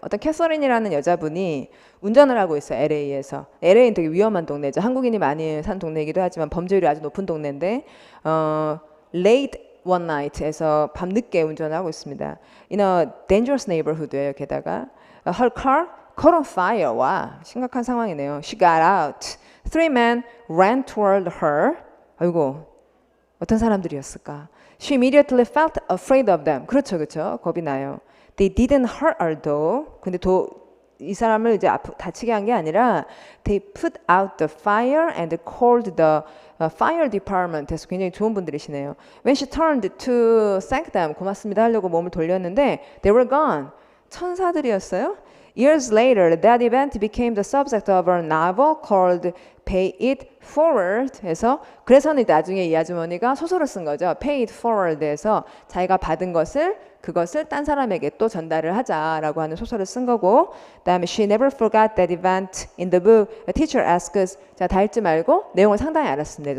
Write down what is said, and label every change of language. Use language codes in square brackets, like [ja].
[ko] 어떤 캐서린이라는 여자분이 운전을 하고 있어요. LA에서. LA는 되게 위험한 동네죠. 한국인이 많이 사는 동네이기도 하지만 범죄율이 아주 높은 동네인데 [en] late one night [ko] 에서 밤늦게 운전을 하고 있습니다. [en] In a dangerous neighborhood예요. [ko] 게다가 [en] her car caught on fire. [ko] 와, 심각한 상황이네요. [en] She got out. Three men ran toward her. [ko] 아이고, 어떤 사람들이었을까? [en] She immediately felt afraid of them. [ko] 그렇죠, 그렇죠. 겁이 나요. [en] They didn't hurt her though. [ko] 근데 이 사람을 이제 다치게 한 게 아니라 [en] they put out the fire and called the fire department. [ko] 해서 굉장히 좋은 분들이시네요. [en] When she turned to thank them, [ko] 고맙습니다 하려고 몸을 돌렸는데 [en] they were gone. [ko] 천사들이었어요. [en] Years later, that event became the subject of a novel called Pay It Forward. [ko] 해서 그래서는 나중에 이 아주머니가 소설을 쓴 거죠. Pay It Forward에서 자기가 받은 그것을 딴 사람에게 또 전달을 하자라고 하는 소설을 쓴 거고, 그다음에 [en] She never forgot that event in the book. A teacher asks, [ko] 자, 다 읽지 말고 내용을 상당히 알았습니다.